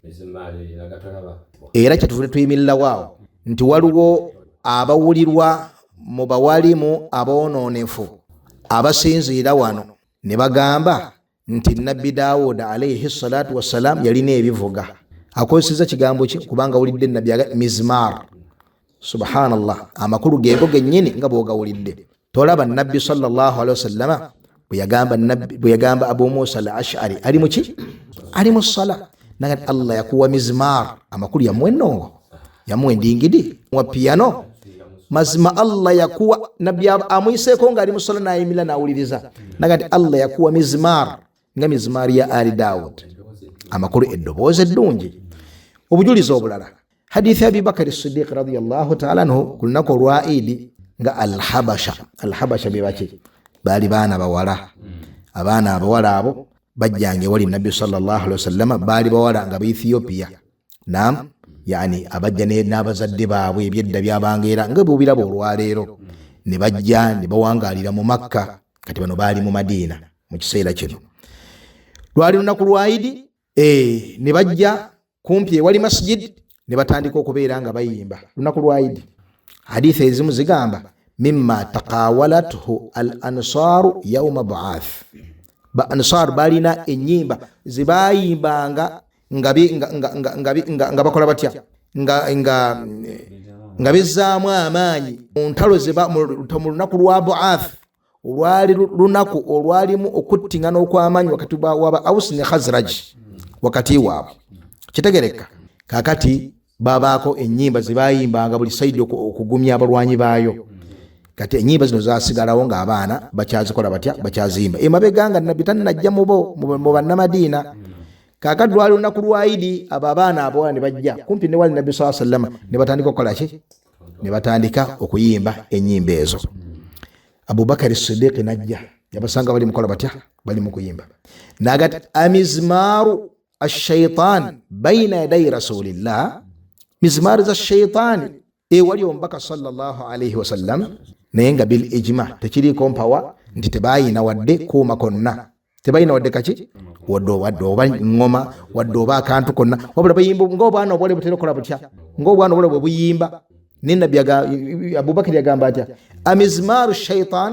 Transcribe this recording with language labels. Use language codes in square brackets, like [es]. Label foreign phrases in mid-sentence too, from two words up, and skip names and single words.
[lg] Era kyatuvudde tuyimirira waawo nti waliwo abawulirwa mu bawalimu abonoonefu abasinziira wano ne bagamba nti nabbi Daud [ar] عليه الصلاة والسلام [lg] yalina ebivuga. Akozeseza kigambo ki? Kubanga wulidde nabbi aga mizmar. Subhanallah, amakulu geego gennyini nga bw'ogawulidde. Tolaba nabbi [ar] صلى الله عليه وسلم [lg] bwe yagamba Abu Musa al-Ash'ari ali mu ki? Ali mu ssala. Nagati Allah yakuwa mizmar, amakulu yamuwa ennongo, yamuwa endingidi, wa piano. Mazima Allah yakuwa nabbi amuyiseeko nga ali mu ssala n'ayimirira n'awuliriza. Nagati Allah yakuwa mizmar nga mizmar ya ali Daud, amakulu eddoboozi eddungi. Obujulizi obulala, hadithi Abi Bakr as-Siddiq [ar] رضي الله تعالى عنه [lg] ku lunaku olwa Eid nga al-Habasha be baki? Baali baana bawala. Abaana abawala abo bajjange wali nabbi [ar] صلى الله عليه وسلم, [lg] baali bawala nga Ethiopia. Naam, yani abajja n'abazadde baabwe ebyedda byabangeera nga bw'obiraba olwaleero, ne bajja ne bawangaalira mu Makka. Kati bano baali mu Madina mu kiseera kino. Lwali lunaku lwa Eid, ne bajja kumpi ewali masjid ne batandika okubeera nga bayimba lunaku lwa Eid. Hadithi ezimu zigamba [ar] مما تقاولت الأنصار يوم بعاث. [lg] Ba ansar balina enyimba zibayimbanga nga bakola batya nga bezzaamu amaanyi mu ntalo mu lunaku lwa ba'ath, olwali lunaku olwalimu okuttingana okw'amaanyi wakati waba Aus ne Khazraj wakati waabwe. Kitegereka kakati babaako ennyimba zibayimbanga buli saidi okugumya abalwanyi baayo. Kati ennyimba zino zasigalawo ng'abaana bakyazikola batya? Bakyazimba. Emabega nga nabbi tannajja mu bannamadiina. Kakati lwali lunaku lwa Eid, abo abaana abawala ne bajja kumpi ne wali nabbi [ar] صلى الله عليه وسلم, [lg] ne batandika okukola ki? Ne batandika okuyimba ennyimba ezo. Abu Bakr as-Siddiq najja, yabasanga bali mukola batya? Bali mu kuyimba. Nagati [ar] أمزمار الشيطان بين يدي رسول الله مزمار الشيطان [lg] wali omubaka [ar] صلى الله عليه وسلم [lg] naye nga [ar] بالإجماع [lg] tekiriko mpawa nti tebayina wadde kuuma konna tebayina wadde kaki wadde oba ngoma wadde oba akantu konna wabula bayimba ng'obwana obwale butera okola butya ng'obwana obwale bwe buyimba ne nabbi Abubakar yagamba atya [ar] أمزمار الشيطان